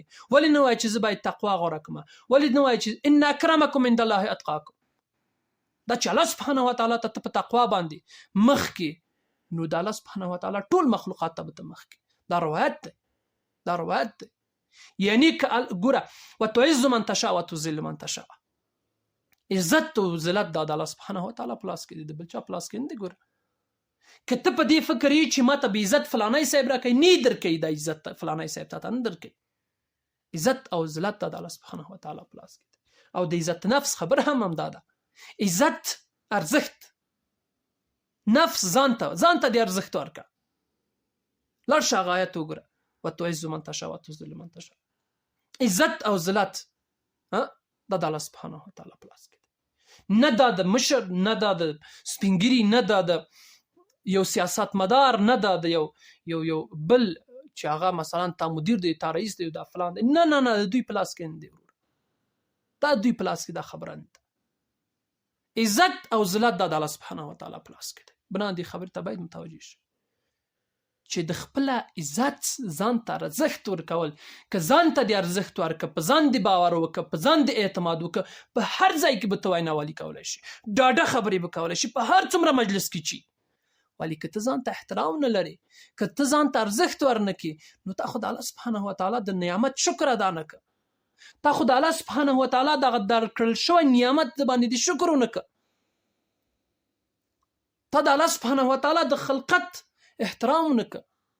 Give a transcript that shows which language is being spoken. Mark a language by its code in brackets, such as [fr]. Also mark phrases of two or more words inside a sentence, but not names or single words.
[ps] ولې نه وایي چې زه باید تقوا غوره کړم؟ ولې نه وایي چې [ar] ان اکرمکم عند الله اتقاکم؟ [ps] دا چې الله [ar] سبحانه وتعالی [ps] ته په تقوا باندې مخ کې، نو د الله [ar] سبحانه وتعالی [ps] ټول مخلوقات ته به ته مخ کې. دا روایت دی، دا روایت دی. یعنی ګوره [ar] وتعز من تشاء وتذل من تشاء. [ps] عزت او ذلت د الله [ar] سبحانه و تعالی [ps] په لاس کې دی، د بل چا په لاس کې نه دی. ګوره که ته په دې فکر یې چې ما ته به عزت فلانی صاحب راکوي، نه درکوي دا عزت فلانی صاحب ته نه درکوي. عزت او ذلت د الله [ar] سبحانه و تعالی [ps] په لاس کې دی. او د عزت نفس خبر هم همدا ده. عزت ارزښت، نفس ځانته د ارزښت ورکړه. لاړ شه هغه آیت وګوره، [ar] وتعز من تشاء وتذل من تشاء. [ps] عزت او ذلت دا د الله [ar] سبحانه و تعالی [ps] په لاس کې دی. نه دا د مشر، نه دا د سپینګیري، نه دا د یو سیاست مدار، نه دا د یو بل چې هغه مثلا تا مدیر دی، تا رئیس دی، دا فلان دی. نه نه نه، د دوی په لاس کې نه دی. دا دوی په لاس کې دا خبره نه ده. عزت او ذلت دا د الله [ar] سبحانه و تعالی [ps] په لاس کې دی. بنا دې خبرې ته باید متوجه شي چې د خپل عزت ځان ته ارزښت ورکول، که ځان ته د ارزښت ورکړه، په ځان د باور وکړه، په ځان د اعتماد وکړه، په هر ځای کې به ته ویناوالي کولی شي، ډاډه خبرې به کولی شي، په هر څومره مجلس کې چی. ولی که ته ځان ته احترام نه لري، که ته ځان ته ارزښت ورنکړي، نو تا خو د الله [ar] سبحانه و تعالی [ps] د نعمت شکر ادا نه کړه. تا خو د الله [ar] سبحانه و تعالی [ps] دغه درکړل شوی نعمت باندې د شکر ونه کړه. تا د الله [ar] سبحانه و تعالی [ps] د خلقت احترام نه کړه.